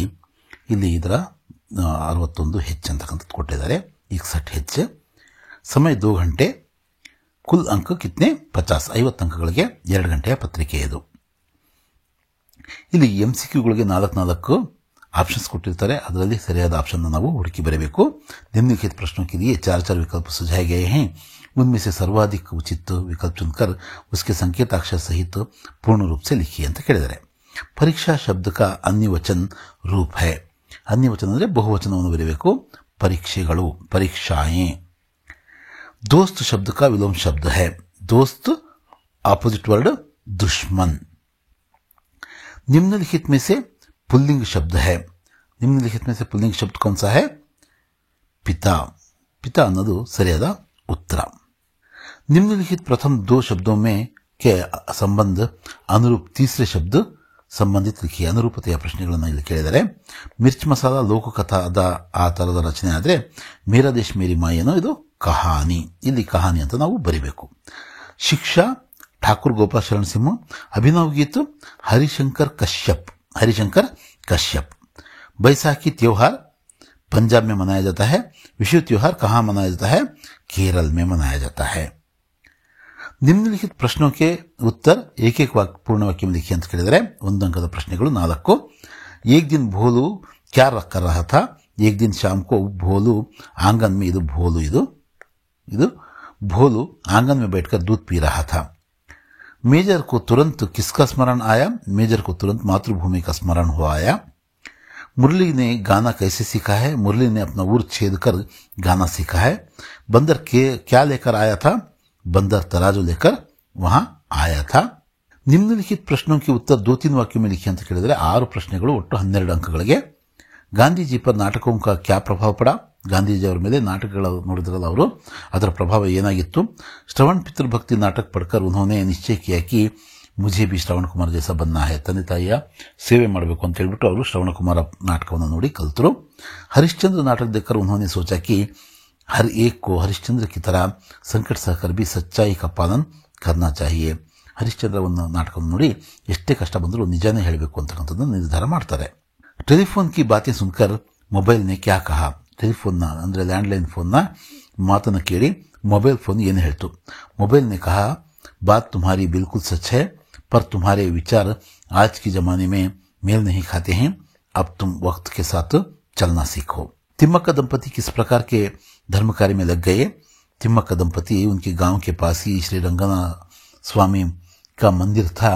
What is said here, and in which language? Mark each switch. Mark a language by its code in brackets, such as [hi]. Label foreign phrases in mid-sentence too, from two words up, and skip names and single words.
[kn] ಇಲ್ಲಿ ಇದರ 61 ಹೆಚ್ ಅಂತಕ್ಕಂಥದ್ದು ಕೊಟ್ಟಿದ್ದಾರೆ. 61 ಹೆಚ್. ಸಮಯ 2 ಗಂಟೆ. [hi] कुल अंक कितने [kn] 50 50 ಅಂಕಗಳಿಗೆ 2 ಗಂಟೆಯ ಪತ್ರಿಕೆ ಇದು. ಇಲ್ಲಿ MCQಗಳಿಗೆ 4 ಆಪ್ಷನ್ಸ್ ಕೊಟ್ಟಿರ್ತಾರೆ. ಅದರಲ್ಲಿ ಸರಿಯಾದ ಆಪ್ಷನ್ ನಾವು ಹುಡುಕಿ ಬರಬೇಕು. [hi] निम्नलिखित प्रश्नों के लिए 4 विकल्प सुझाए गए हैं. उनमें से सर्वाधिक उचित विकल्प चुनकर उसके संकेताक्षर सहित पूर्ण रूप से लिखिए [kn] ಅಂತ ಕೇಳಿದ್ದಾರೆ. [hi] परीक्षा शब्द का अन्य वचन रूप है. अन्य वचन [kn] ಅಂದ್ರೆ ಬಹುವಚನವನ್ನು ಬರೆಯಬೇಕು. ಪರೀಕ್ಷೆಗಳು, ಪರೀಕ್ಷಾएं. [hi] दोस्त शब्द का विलोम शब्द है. दोस्त [en] opposite word [hi] दुश्मन. निम्नलिखित में से पुल्लिंग शब्द है. निम्नलिखित में से पुल्लिंग शब्द कौन सा है? पिता. पिता [kn] ಅನ್ನೋದು ಸರಿಯಾದ [hi] उत्तर. निम्नलिखित प्रथम 2 शब्दों में के संबंध अनुरूप तीसरे शब्द संबंधित लिखिए. [kn] ಅನುರೂಪತೆಯ ಪ್ರಶ್ನೆಗಳನ್ನು ಇಲ್ಲಿ ಕೇಳಿದರೆ ಮಿರ್ಚ್ ಮಸಾಲ ಲೋಕಕಥಾದ ಆ ತರದ ರಚನೆ ಆದರೆ ಮೇರಾ ದೇಶ್ ಮೇರಿ ಮಾಯಿ ಅನ್ನೋ ಇದು ಕಹಾನಿ. ಇಲ್ಲಿ ಕಹಾನಿ ಅಂತ ನಾವು ಬರಿಬೇಕು. ಶಿಕ್ಷಾ ठाकुर गोपाल शरण सिंह. [hi] अभिनव गीत हरिशंकर कश्यप. हरिशंकर कश्यप. बैसाखी त्योहार पंजाब में मनाया जाता है. विषु त्योहार कहाँ मनाया जाता है? केरल में मनाया जाता है. निम्नलिखित प्रश्नों के उत्तर एक एक पूर्ण वाक्य में लिखिए [kn] ಅಂತ ಕೇಳಿದರೆ 1 अंकದ ಪ್ರಶ್ನೆಗಳು 4. [hi] एक दिन भोलू क्या कर रहा था? एक दिन शाम को भोलू आंगन में, ಇದು भोलू, ಇದು भोलू आंगन में बैठकर दूध पी रहा था. मेजर को तुरंत किसका स्मरण आया? मेजर को तुरंत मातृभूमि का स्मरण हो आया. मुरली ने गाना कैसे सीखा है? मुरली ने अपना उर छेद कर गाना सीखा है. बंदर क्या लेकर आया था? बंदर तराजू लेकर वहां आया था. निम्नलिखित प्रश्नों के उत्तर 2-3 वाक्यों में लिखिए [kn] ಅಂತ ಕೇಳಿದರೆ 6 ಪ್ರಶ್ನೆಗಳು ಒಟ್ಟು 12 ಅಂಕಗಳಿಗೆ. [hi] ಗಾಂಧೀಜಿ पर नाटकों का क्या प्रभाव पड़ा? [kn] ಗಾಂಧೀಜಿ ಅವರ ಮೇಲೆ ನಾಟಕಗಳು ನೋಡಿದ್ರಲ್ಲ ಅವರು, ಅದರ ಪ್ರಭಾವ ಏನಾಗಿತ್ತು? [hi] श्रवण पितृभक्ति नाटक पढ़कर उन्होंने निश्चय किया कि मुझे भी श्रवण कुमार जैसा बनना है. [kn] ತಂದೆ ತಾಯಿಯ ಸೇವೆ ಮಾಡಬೇಕು ಅಂತ ಹೇಳ್ಬಿಟ್ಟು ಅವರು ಶ್ರವಣ ಕುಮಾರ ನಾಟಕವನ್ನು ನೋಡಿ ಕಲಿತರು. [hi] हरिश्चंद्र नाटक देखकर उन्होंने सोचा कि हर एक को हरिश्चंद्र की तरह संकट सहकर भी सच्चाई का पालन करना चाहिए. [kn] ಹರಿಶ್ಚಂದ್ರ ಒಂದು ನಾಟಕವನ್ನು ನೋಡಿ ಎಷ್ಟೇ ಕಷ್ಟ ಬಂದರೂ ನಿಜಾನೇ ಹೇಳಬೇಕು ಅಂತಕ್ಕಂಥದ್ದನ್ನು ನಿರ್ಧಾರ ಮಾಡ್ತಾರೆ. [hi] टेलीफोन की बातें सुनकर मोबाइल ने क्या कहा? [kn] ಟೆಲಿಫೋನ್ನ ಅಂದ್ರೆ ಲ್ಯಾಂಡ್ಲೈನ್ ಫೋನ್ನ ಮಾತನ್ನು ಕೇಳಿ ಮೊಬೈಲ್ ಫೋನ್ ಏನು ಹೇಳ್ತು? [hi] ಮೊಬೈಲ್ ने कहा बात तुम्हारी बिल्कुल सच है, पर तुम्हारे विचार आज के जमाने में मेल नहीं खाते हैं. अब तुम वक्त के साथ चलना सीखो. तिम्मक्का दंपति किस प्रकार के धर्म कार्य में लग गए? तिम्मक्का दंपति उनके गांव के पास ही श्री रंगना स्वामी का मंदिर था.